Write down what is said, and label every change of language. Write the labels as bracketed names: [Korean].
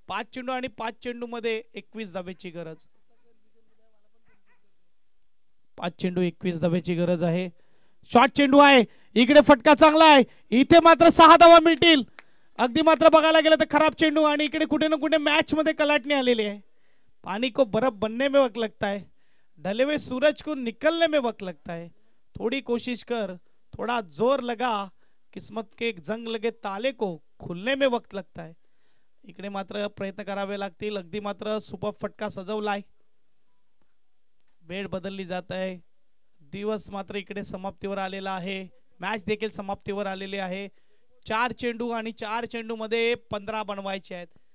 [Marathi] 5 चेंडू आणि 5 चेंडू मध्ये 21 धावेची गरज. 5 चेंडू 21 धावेची गरज आहे. शॉर्ट चेंडू आहे, इकडे फटका चांगला आहे, इथे मात्र 6 धावा मिळतील. अगदी मात्र बघायला गेलं तर खराब चेंडू आणि इकडे कुठे ना कुठे मॅच मध्ये कलाटणी आलेली आहे. [Hindi] पानी को बर्फ बनने में वक्त लगता है, ढले हुए सूरज को निकलने में वक्त लगता है. थोड़ी कोशिश कर, थोड़ा जोर लगा, किस्मत के जंग लगे ताले को खुलने में वक्त लगता है. [Marathi] इकडे मात्र प्रयत्न करावे लागतील. अगदी मात्र सुपर फटका सजवलाय, वेळ बदलली जात आहे. दिवस मात्र इकडे समाप्तीवर आलेला आहे. मॅच देखील समाप्तीवर आलेली आहे. 4 चेंडू आणि 4 चेंडू मध्ये 15 बनवायचे आहेत.